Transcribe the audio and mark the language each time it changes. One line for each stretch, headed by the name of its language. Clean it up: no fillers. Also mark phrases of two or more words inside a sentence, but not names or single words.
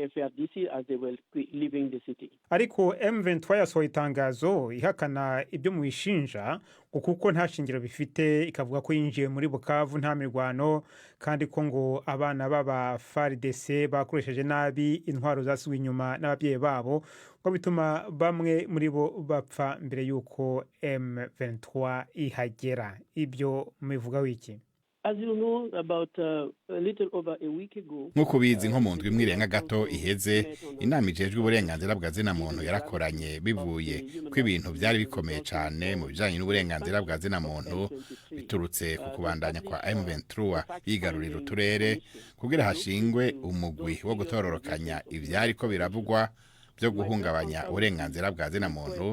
Kinyarwanda: Ariko M23 yasohoye itangazo ihakana ibyo mwishinja kuko nta shingiro bifite, ikavuga ko yinjiye muri Bukavu nta mirwano kandi ko ngo abana baba FARDC bakoresheje nabi intwaro zasubiye inyuma n'ababyeyi babo ko bituma bamwe muri bo bapfa mbere yuko M23 ihagera.
Rundi: Ibyo mubivuga wiki?
English: As you know, about a little over a week ago,
Rundi: nkuko bizi nko mu ndwi imwe gato iheze inama ijejwe uburenganzira bwa zina muntu yarakoranye bivuye ko ibintu byari bikomeye cyane mu bijanye n'uburenganzira bwa zina muntu biturutse ku kubandanya kwa M23 yigarurira uturere kugira hashingwe umugwi wo gutororokanya ivyari ko biravugwa byo guhungabanya uburenganzira bwa zina muntu.